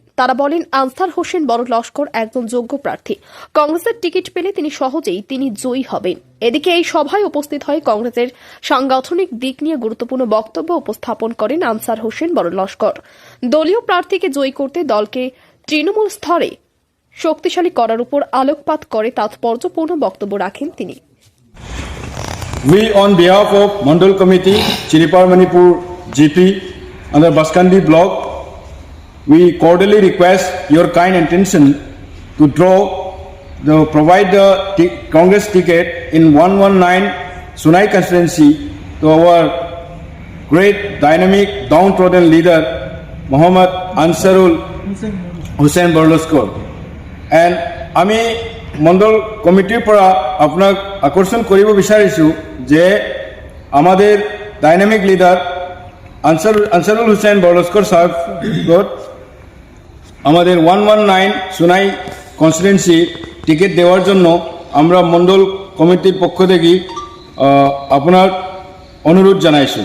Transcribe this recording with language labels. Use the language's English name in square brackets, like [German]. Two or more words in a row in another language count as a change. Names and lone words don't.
[Bangla] তারা বলেন, আনসার হোসেন বড় লস্কর একজন যোগ্য প্রার্থী, কংগ্রেসের টিকিট পেলে তিনি জয়ী হবেন। এদিকে এই সভায় উপস্থিত হয়ে কংগ্রেসের সাংগঠনিক দিক নিয়ে গুরুত্বপূর্ণ বক্তব্য উপস্থাপন করেন আনসার হোসেন বড় লস্কর। দলীয় প্রার্থীকে জয়ী করতে দলকে তৃণমূল স্তরে শক্তিশালী করার উপর আলোকপাত করে তাৎপর্যপূর্ণ বক্তব্য রাখেন তিনি। [English] We on behalf of Mandal Committee, Chiripar Manipur GP under Baskandi block, we cordially request your kind intention to provide the Congress ticket in 119 Sunai constituency to our great dynamic downtrodden leader Muhammad Ansarul Hussain Borloskor. [Bangla] And [Assamese] আমি মণ্ডল কমিটিৰ পৰা আপোনাক আকৰ্ষণ কৰিব বিচাৰিছোঁ যে [Bangla] আমাদের [English] dynamic leader [Bangla] আনসারুল হুসেন বড়লস্কর সাহেব আমাদের 119 সুনাই [English] constituency ticket [Bangla] দেওয়ার জন্য আমরা মণ্ডল কমিটির পক্ষ থেকে আপনার অনুরোধ জানাইছোঁ।